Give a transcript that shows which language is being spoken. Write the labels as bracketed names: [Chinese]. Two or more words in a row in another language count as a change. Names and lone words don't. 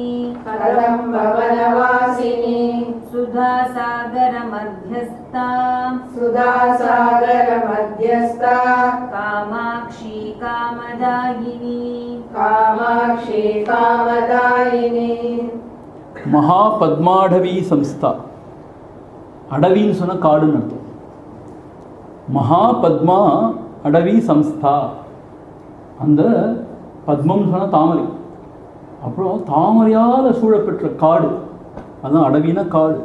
[Sanskrit] कदम्बवनवासिनी सुधासागर मध्यस्था सुधासागर मध्यस्था कामाक्षी कामदायिनी कामाक्षी कामदायिनी महापद्माटवी संस्था. [Tamil] அடவின்னு சொன்னால் காடுன்னு அர்த்தம். [Sanskrit] महापद्मा अटवी संस्था. [Tamil] அந்த பத்மம் சொன்னால் தாமரை, அப்புறம் தாமரையால் சூழப்பெற்ற காடு, அதுதான் அடவினா காடு.